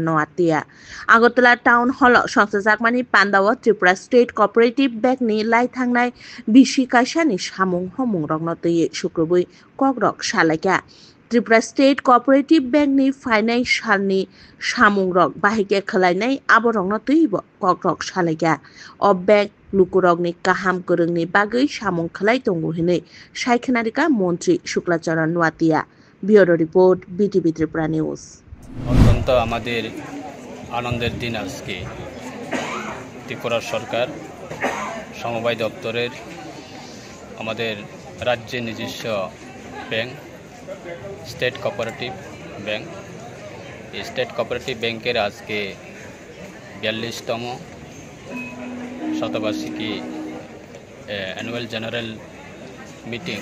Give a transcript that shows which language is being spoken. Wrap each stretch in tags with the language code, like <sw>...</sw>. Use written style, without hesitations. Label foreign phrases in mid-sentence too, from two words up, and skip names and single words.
<trp>Nuatia Agartala Town Hall Songsajakmani Pandao Tripura State Cooperative Bank ni Lai Thangnai Bishi Kaisha ni Samung Homung Rogno Tui Shukrubui Kogrok Shalaika Tripura State Cooperative Bank ni Financial ni Samung Rog Bahike Khalainai Aborogno Tuibo Kogrok Shalaika O Bank Lukurog ni Kaham Kurung ni Bagui Samung Khalai Tongu Hine Shaikhanarika Montri Shuklacharan Nuatia</trp> <en>Bureau Report</en> <trp>BTV Tripura News</trp> <bn>অত্যন্ত আমাদের আনন্দের দিন আজকে ত্রিপুরা সরকার সমবায় দপ্তরের আমাদের রাজ্যের নিজস্ব ব্যাংক স্টেট কোঅপারেটিভ ব্যাংক। এই স্টেট কোঅপারেটিভ ব্যাংকের আজকে 42তম শতবার্ষিকী</bn> <en>annual general meeting.</en>